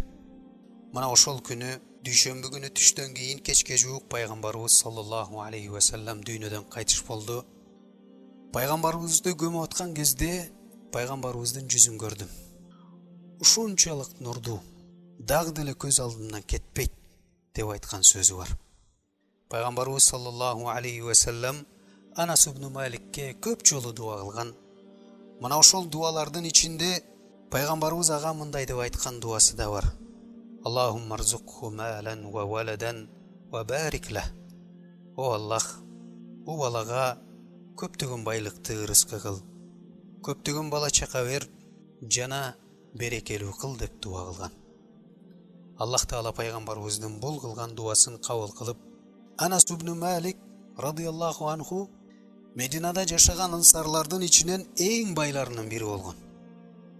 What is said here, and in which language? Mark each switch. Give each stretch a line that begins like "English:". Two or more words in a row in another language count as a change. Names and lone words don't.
Kyrgyz: Мына ошол күнү дүйшөмбү күнү түштөн кийин кечке жуук пайгамбарыбыз
Arabic: صلى الله عليه وسلم
Kyrgyz: дүйнөдөн кайтыш болду. Пайгамбарыбызды көмүп аткан кезде пайгамбарыбыздын жүзүн көрдүм. Ушунчалык нурдуу, дагы деле көз алдымдан кетпейт деп айткан сөзү бар. Пайгамбарыбыз
Arabic: صلى الله عليه وسلم
Kyrgyz: Анас ибн Маликке көп жолу дуа кылган. Мына ошол дуалардын ичинде пайгамбарыбыз ага мындай деп айткан дуасы да бар.
Arabic: اللهم ارزقه مالا وولدا وبارك له.
Kyrgyz: О Аллах, бу балага көптөгөн байлыкты ырыскы кыл. Көптөгөн бала чака бер, жана берекелүү кыл деп дуа кылган. Аллах таала пайгамбарыбыздын бул кылган дуасын кабыл кылып, Анас ибн Малик
Arabic: رضي الله عنه
Kyrgyz: Мединада жашаган ансарлардын ичинен эң байларынын бири болгон.